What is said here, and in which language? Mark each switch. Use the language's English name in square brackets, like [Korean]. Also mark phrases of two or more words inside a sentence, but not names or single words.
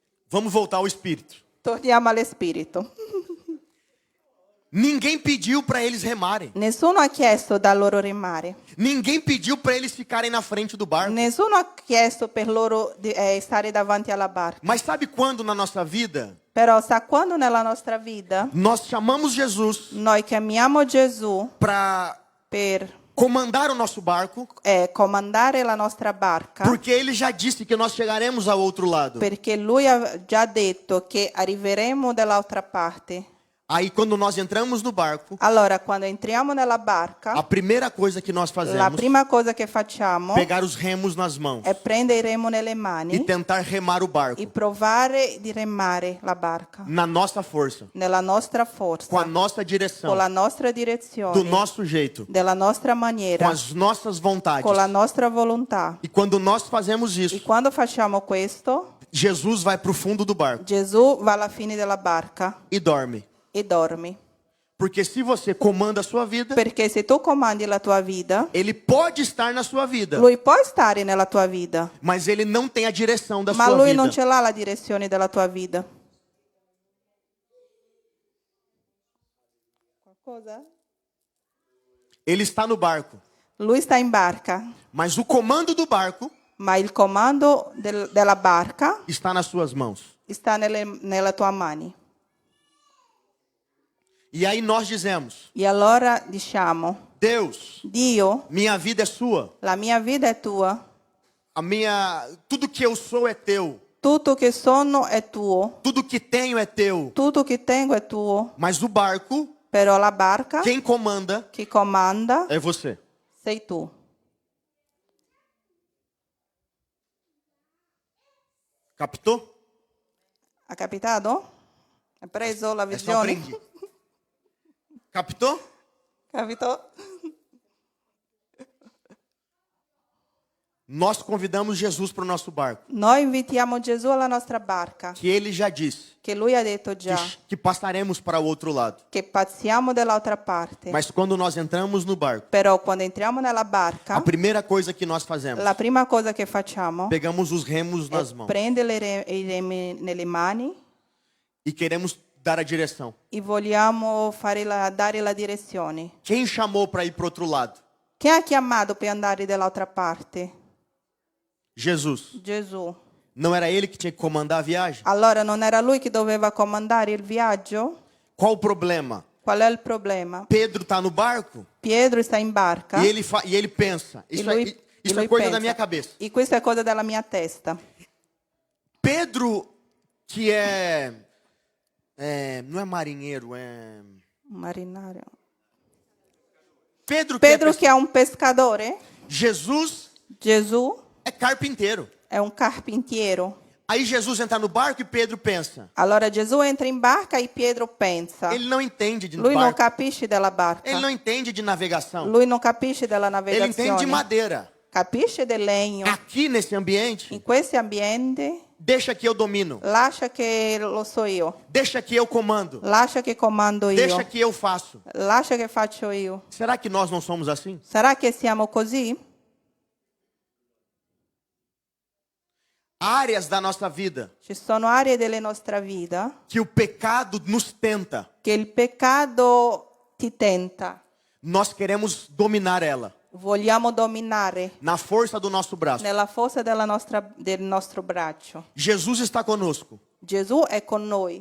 [Portuguese] Vamos voltar ao Espírito. [Italian] Torniamo allo spirito. [Portuguese] Ninguém pediu para eles remarem. [Italian] Nessuno ha chiesto da loro remare. [Portuguese] Ninguém pediu para eles ficarem na frente do barco. [Italian] Nessuno ha chiesto per loro di stare davanti alla barca. [Portuguese] Mas sabe quando na nossa vida [Italian] Però sa quando nella nostra vita [Portuguese] nós chamamos Jesus [Italian] noi chiamiamo Gesù [Portuguese] para [Italian] per [Portuguese] comandar o nosso barco, [Italian] comandare la nostra barca, [Portuguese] porque ele já disse que nós chegaremos ao outro lado. [Italian] perché lui ha già detto che arriveremo dall'altra parte. [Portuguese] Aí quando nós entramos no barco, [Italian] Allora, quando entriamo nella [Portuguese] a [Italian] barca, [Portuguese] primeira coisa que nós [Italian] la [Portuguese] fazemos [Italian] prima cosa che facciamo [Portuguese] é pegar os remos nas mãos [Italian] è prendere il remo nelle [Portuguese] e [Italian] mani [Portuguese] tentar remar o barco [Italian] e provare di remare la barca [Portuguese] na nossa força, [Italian] nella nostra forza, [Portuguese] com a nossa direção, [Italian] con la nostra direzione, [Portuguese] do nosso jeito, [Italian] della nostra [Portuguese] com [Italian] maniera, [Portuguese] as nossas vontades. [Italian] con la nostra volontà. [Portuguese] E quando nós fazemos [Italian] E [Portuguese] isso, [Italian] quando facciamo questo, [Portuguese] Jesus vai para o fundo do barco [Italian] Gesù va alla fine della barca [Portuguese] e dorme. [Italian] e dormi. [Portuguese] Porque se você comanda a sua vida, [Italian] Perché se tu comandi la tua vita, [Portuguese] ele pode estar na sua vida, [Italian] lui può stare nella tua vita, [Portuguese] mas ele não tem a direção da [Italian] ma [Portuguese] sua [Italian] lui [Portuguese] vida. [Italian] non ce l'ha la direzione della tua vita. Qualcosa? [Portuguese] Ele está no barco, [Italian] Lui sta in barca, [Portuguese] mas o comando do barco [Italian] ma il comando della barca [Portuguese] está nas suas mãos. [Italian] sta nelle tue mani. [Portuguese] E aí nós dizemos: [Italian] E allora diciamo, [Portuguese] Deus, [Italian] Dio, [Portuguese] minha vida é sua. [Italian] la mia vita è tua, [Portuguese] Tudo que eu sou é teu. [Italian] tutto che sono è tuo, [Portuguese] Tudo que tenho é teu. [Italian] tutto che tengo è tuo, [Portuguese] Mas o barco, [Italian] però la barca [Portuguese] quem comanda [Italian] che comanda [Portuguese] é você. [Italian] sei tu. [Portuguese] Captou? [Italian] Ha capitato? Hai preso la [Portuguese] É só [Italian] visione? [Portuguese] aprendi. Captou? [Italian] Capito? [Portuguese] Nós convidamos Jesus para o nosso barco, [Italian] Noi invitiamo Gesù alla nostra barca, [Portuguese] que ele já disse [Italian] che lui ha detto già, [Portuguese] que passaremos para o outro lado. [Italian] che passiamo dall'altra parte. [Portuguese] Mas quando nós entramos no barco, [Italian] Però quando entriamo nella [Portuguese] a [Italian] barca, [Portuguese] primeira coisa que nós fazemos, [Italian] la prima cosa che facciamo [Portuguese] pegamos os remos nas mãos [Italian] prende i remi nelle mani [Portuguese] e queremos dar a direção. [Italian] e vogliamo dare la direzione. [Portuguese] Quem chamou para ir para o outro lado? [Italian] Chi ha chiamato per andare dall'altra parte? [Portuguese] Jesus. [Italian] Gesù. [Portuguese] Não era ele que tinha que comandar a viagem? [Italian] Allora non era lui che doveva comandare il viaggio? [Portuguese] Qual o problema? [Italian] Qual è il problema? [Portuguese] Pedro está no barco [Italian] Pietro sta in barca [Portuguese] e ele pensa, [Italian] e [Portuguese] isso [Italian] lui, [Portuguese] é [Italian] lui [Portuguese] coisa [Italian] pensa, [Portuguese] da minha cabeça. [Italian] E questa è cosa della mia testa. [Portuguese] Pedro, que não é marinheiro, é... [Italian] Marinario. [Portuguese] Pedro [Italian] che è un pescatore, [Portuguese] Jesus [Italian] Gesù [Portuguese] é carpinteiro. [Italian] è un carpintiero. [Portuguese] Aí Jesus entra no barco e Pedro pensa. [Italian] Allora Gesù entra in barca e Pietro pensa. [Portuguese] Ele não entende de [Italian] Lui non [Portuguese] barco. [Italian] capisce della barca. [Portuguese] Ele não entende de navegação. [Italian] Lui non capisce della [Portuguese] Ele entende de [Italian] navigazione. [Portuguese] madeira. [Italian] Capisce del legno. [Portuguese] Aqui nesse ambiente, [Italian] In questo ambiente [Portuguese] deixa que eu domino. [Italian] lascia che lo so io. [Portuguese] Deixa que eu comando. [Italian] Lascia che comando io. [Portuguese] Deixa que eu faço. [Italian] Lascia che faccio io. [Portuguese] Será que nós não somos assim? [Italian] Sarà che siamo così? [Portuguese] Áreas da nossa vida [Italian] Ci sono aree della nostra vita [Portuguese] que o pecado nos tenta. [Italian] che il peccato ti tenta. [Portuguese] Nós queremos dominar ela. [Italian] Vogliamo dominare [Portuguese] Na força do nosso braço. [Italian] nella forza del nostro braccio. [Portuguese] Jesus está conosco. [Italian] Gesù è con noi,